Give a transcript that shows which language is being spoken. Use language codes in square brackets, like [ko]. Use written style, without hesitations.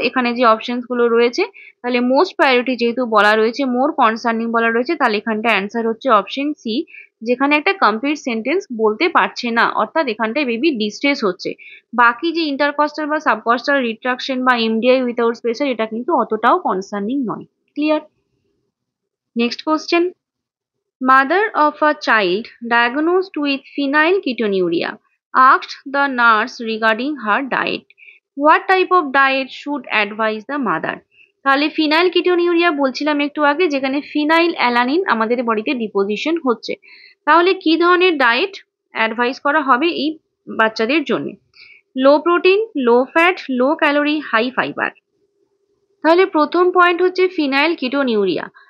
[bn] এখানে যে অপশনস গুলো রয়েছে তাহলে মোস্ট প্রায়োরিটি যেহেতু বলা রয়েছে, মোর কনসার্নিং বলা রয়েছে, তাহলে এখানটা অ্যান্সার হচ্ছে অপশন সি, যেখানে একটা কমপ্লিট সেন্টেন্স বলতে পারছে না, অর্থাৎ এখানটায় বেবি ডিস্ট্রেস হচ্ছে। বাকি যে ইন্টারকস্টাল বা সাবকস্টাল রিট্রাকশন বা এমডিআই উইথাউট স্পেসার এটা কিন্তু অতটাও কনসার্নিং নয়। Clear? Next question. [en] Mother of a child diagnosed with phenylketonuria asked the nurse regarding her diet. What type of diet should advise the mother? [bn] তাহলে ফিনাইলকিটোনিউরিয়া বলছিলাম একটু আগে, যেখানে ফিনাইল অ্যালানিন আমাদের বডিতে ডিপোজিশন হচ্ছে, তাহলে কি ধরনের ডায়েট অ্যাডভাইস করা হবে এই বাচ্চাদের জন্য? লো protein, low fat, low calorie, high fibre. তাহলে প্রথম পয়েন্ট হচ্ছে ফিনাইল কিটোনিউরিয়া।